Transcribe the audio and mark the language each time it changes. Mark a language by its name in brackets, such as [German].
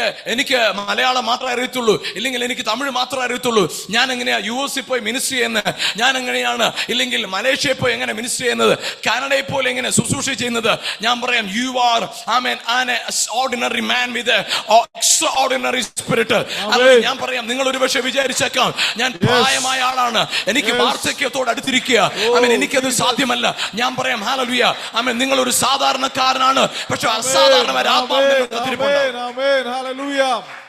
[Malayalam] എനിക്ക് മലയാളം മാത്രമേ അറിയത്തുള്ളൂ, ഇല്ലെങ്കിൽ എനിക്ക് തമിഴ് മാത്രമേ അറിയത്തുള്ളൂ. ഞാൻ എങ്ങനെയാ US പോയി മിനിസ്റ്റർ ചെയ്യുന്നത്, ഞാൻ എങ്ങനെയാണ് ഇല്ലെങ്കിൽ മലേഷ്യയിൽ പോയി എങ്ങനെ മിനിസ്റ്റർ ചെയ്യുന്നത്, കാനഡയിൽ പോലെ എങ്ങനെ ശുശ്രൂഷ ചെയ്യുന്നത്? ഞാൻ പറയാം, [English] You are an ordinary man with an extraordinary spirit. [Malayalam] ഞാൻ പറയാം, നിങ്ങൾ ഒരുപക്ഷെ വിചാരിച്ചേക്കാം ഞാൻ പ്രായമായ ആളാണ്, എനിക്ക് വാർദ്ധക്യത്തോട് അടുത്തിരിക്കുക, എനിക്കത് സാധ്യമല്ല. ഞാൻ പറയാം, ഹല്ലേലൂയ, നിങ്ങൾ ഒരു സാധാരണക്കാരനാണ്, പക്ഷെ അസാധാരണ [English] Amen, amen, hallelujah.